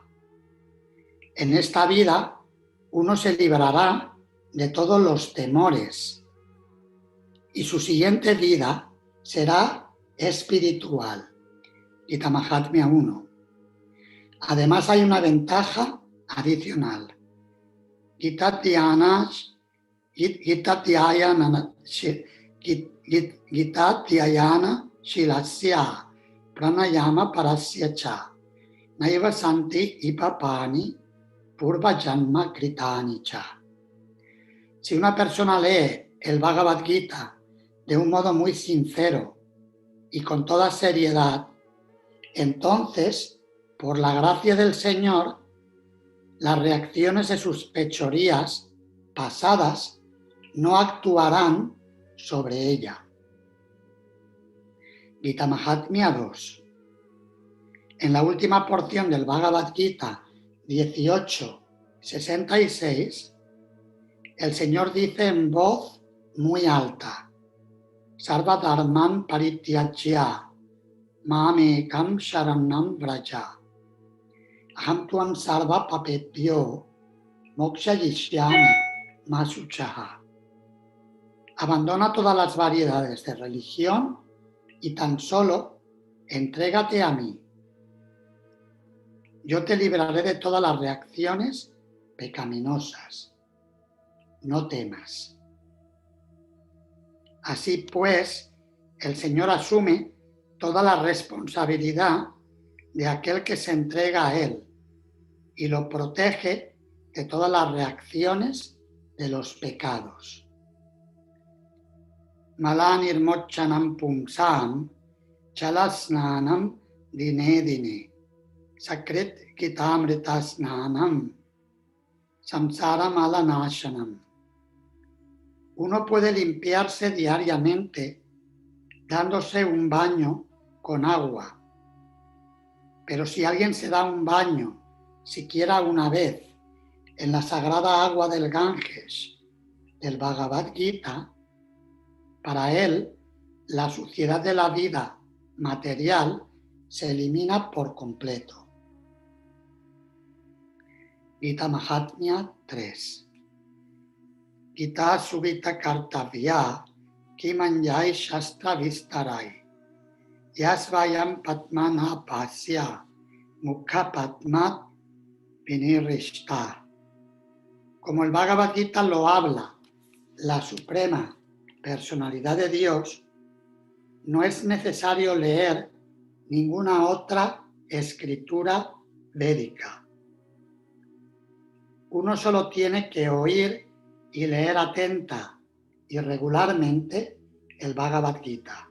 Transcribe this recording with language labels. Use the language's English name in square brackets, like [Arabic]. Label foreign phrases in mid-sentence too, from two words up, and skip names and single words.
[Spanish] En esta vida uno se librará de todos los temores y su siguiente vida será espiritual. Gita Mahatmya 1. Además hay una ventaja adicional. [Sanskrit] Gita Dhyayana Shilasya Pranayama Parasya Cha Naiva Santi Ipapani Purva Janma Kritani Cha. [Spanish] Si una persona lee el Bhagavad Gita de un modo muy sincero y con toda seriedad, entonces, por la gracia del Señor, las reacciones de sus fechorías pasadas no actuarán sobre ella. Gita Mahatmya 2. En la última porción del Bhagavad Gita 18:66, el Señor dice en voz muy alta: [Sanskrit] Sarva Dharman Parityajya Mamekam Sharanam Vraja Aham Tuam Sarva Papebhyo Moksha Yishyami Masuchaha. [Spanish] Abandona todas las variedades de religión y tan solo entrégate a mí. Yo te libraré de todas las reacciones pecaminosas. No temas. Así pues, el Señor asume toda la responsabilidad de aquel que se entrega a Él y lo protege de todas las reacciones de los pecados. [Sanskrit] Malanir mochanam pumsam chalasnanam dine dine sakrit kitamritasnanam samsara malanashanam. [Spanish] Uno puede limpiarse diariamente dándose un baño con agua, pero si alguien se da un baño siquiera una vez en la sagrada agua del Ganges del Bhagavad Gita, para él la suciedad de la vida material se elimina por completo. Gita Mahatmya 3. [Sanskrit] Gita Subhita Kartavya Kimanyai Shastra Vistarai Yasvayam Patmana Pasya Mukha Patmat Vinirishta [Spanish] Como el Bhagavad Gita lo habla la suprema personalidad de Dios, no es necesario leer ninguna otra escritura védica. Uno solo tiene que oír y leer atenta y regularmente el Bhagavad Gita.